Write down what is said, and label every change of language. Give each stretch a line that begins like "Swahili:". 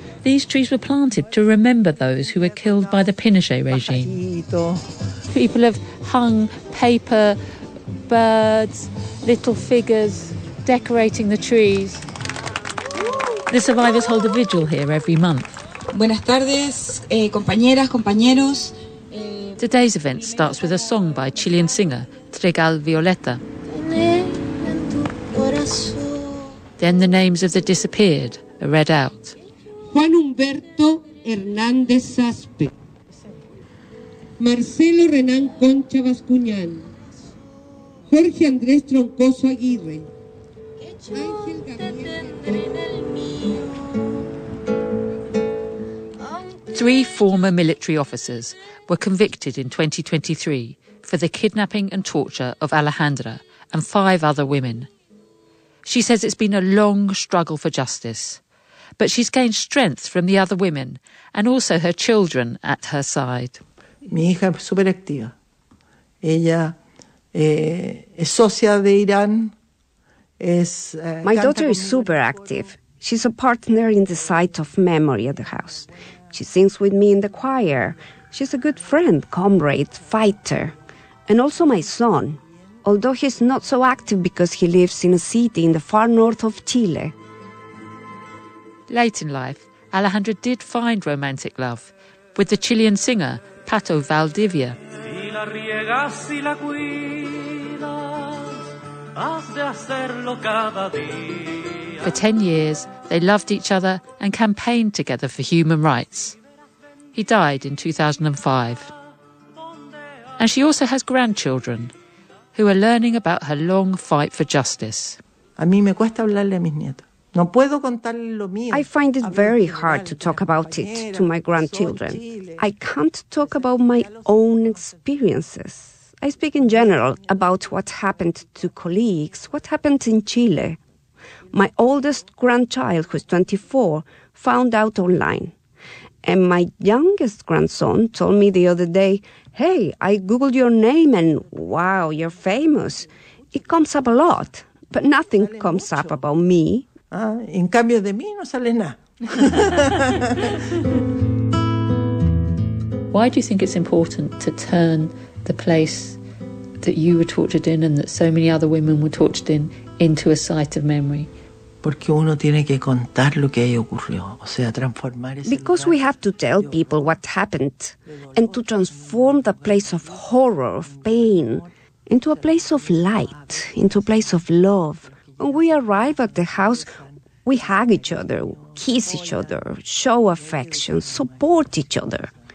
English: These trees were planted to remember those who were killed by the Pinochet regime. People have hung paper, birds, little figures, decorating the trees. The survivors hold a vigil here every month.
Spanish: Buenas tardes, compañeras, compañeros.
English: Today's event starts with a song by Chilean singer Trigal Violeta. Then the names of the disappeared are read out. Juan Humberto Hernández Aspe, Marcelo Renán Concha Bascuñán, Jorge Andrés Troncoso Aguirre, Ángel Gabriel. Three former military officers were convicted in 2023 for the kidnapping and torture of Alejandra and five other women. She says it's been a long struggle for justice, but she's gained strength from the other women and also her children at her side.
Spanish: Mi hija es súper activa. Ella es socia de Irán. Es,
English: My daughter is super active. She's a partner in the site of memory at the house. She sings with me in the choir. She's a good friend, comrade, fighter. And also my son, although he's not so active because he lives in a city in the far north of Chile. Late in life, Alejandra did find romantic love with the Chilean singer Pato Valdivia.
Spanish: Si la riegas, si la cuidas, has de hacerlo cada día.
English: For 10 years, they loved each other and campaigned together for human rights. He died in 2005. And she also has grandchildren who are learning about her long fight for justice.
Spanish: A mí me cuesta hablarle a mis nietos. No puedo contarle lo mío.
English: I find it very hard to talk about it to my grandchildren. I can't talk about my own experiences. I speak in general about what happened to colleagues, what happened in Chile. My oldest grandchild, who's 24, found out online. And my youngest grandson told me the other day, hey, I Googled your name and wow, you're famous. It comes up a lot, but nothing comes up about me.
Spanish: Ah, en cambio de mí no sale nada.
English: Why do you think it's important to turn the place that you were tortured in and that so many other women were tortured in into a site of memory?
Spanish: Porque uno tiene que contar lo que ahí ocurrió, o sea, transformar ese
English: Because
Spanish: lugar.
English: We have to tell people what happened and to transform the place of horror, of pain, into a place of light, into a place of love. When we arrive at the house, we hug each other, kiss each other, show affection, support each other.